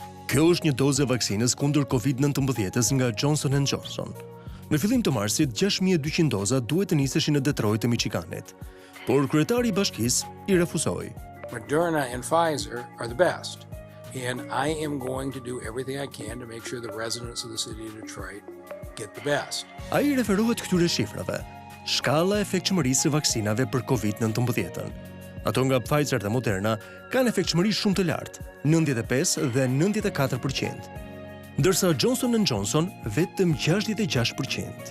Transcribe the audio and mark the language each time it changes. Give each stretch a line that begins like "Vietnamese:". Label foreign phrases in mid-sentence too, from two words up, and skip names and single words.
Albanian: Kjo është një dozë e vaksinës kundër COVID-19 nga Johnson & Johnson. Në fillim të marsit, 6.200 doza duhet të niseshin në Detroit të Michiganit, por kryetari i bashkisë i refuzoi.
English: Moderna and Pfizer are the best, and I am going to do everything I can to make sure the residents of the city of Detroit get the best.
Albanian: Ai referohet këtyre shifrave, shkalla e efektshmërisë së vaksinave për COVID-19. Ato nga Pfizer dhe Moderna kanë efektshmëri shumë të lartë, 95 dhe 94%, ndërsa Johnson & Johnson vetëm 66%.